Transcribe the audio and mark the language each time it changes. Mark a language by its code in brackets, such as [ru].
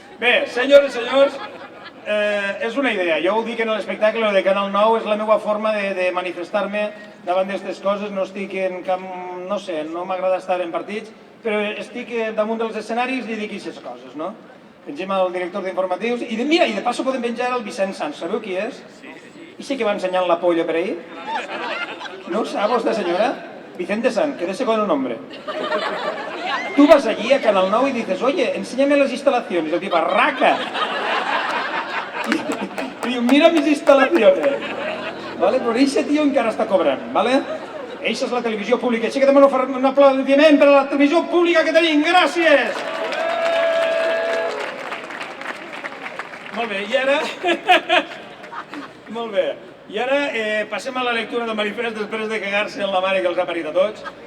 [ca] Bé, senyores i senyors, és una idea. Jo ho dic en l'espectacle de Canal 9, és la meva forma de manifestar-me davant d'aquestes coses. No estic en cap... no sé, no m'agrada estar en partits, però estic damunt dels escenaris i dic aquestes coses, no? Pengem el director d'informatius i mira, i de passo podem penjar el Vicent Sanz. Sabeu qui és? I sí que va ensenyant la polla per ahí? [es] ¿No sabe esta señora? Vicente Sanz, que de segundo nombre. Tú vas allí a Canal 9 y dices, oye, enséñame las instalaciones. Y el tipo, arraca. Y diu, mira mis instalaciones. Vale? [ca] Però aquest tio encara està cobrant, vale? Eixa és la televisió pública. Així que demano un aplaudiment per a la televisió pública que tenim. Gràcies! Molt bé, i ara... Molt bé. I ara passem a la lectura del manifest després de cagar-se en la mare que els ha parit a tots.